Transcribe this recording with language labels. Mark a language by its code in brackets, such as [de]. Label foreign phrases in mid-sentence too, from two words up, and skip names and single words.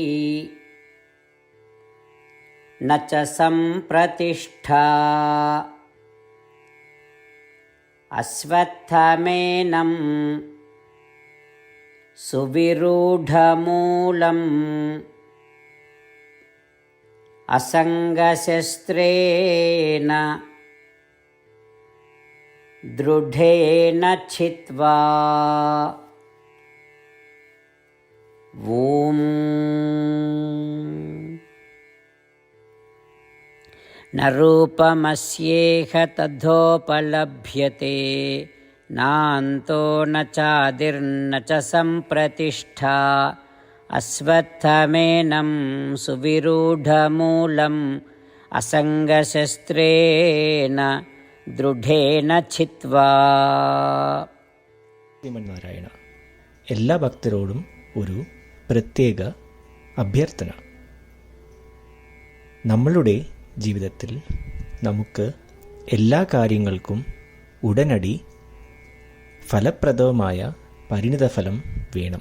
[sa] ന ച സംപ്രതിഷ്ഠാ അശ്വത്ഥമേനം സുവിരൂഢമൂലം അസംഗശസ്ത്രേണ ദൃഢേന ഛിത്വാ. ഓം न रूपमस्येह तथोपलभ्यते नान्तो न चादिर्न च सम्प्रतिष्ठा अश्वत्थमेनं सुविरूढमूलम् असङ्गशस्त्रेण ദൃഢേന ഛിത്വാ. [ml] ശ്രീമന്നാരായണ, എല്ലാ ഭക്തരോടും ഒരു പ്രത്യേക അഭ്യർത്ഥന. നമ്മളുടെ ജീവിതത്തിൽ നമുക്ക് എല്ലാ കാര്യങ്ങൾക്കും ഉടനടി ഫലപ്രദമായ പരിണിതഫലം വേണം.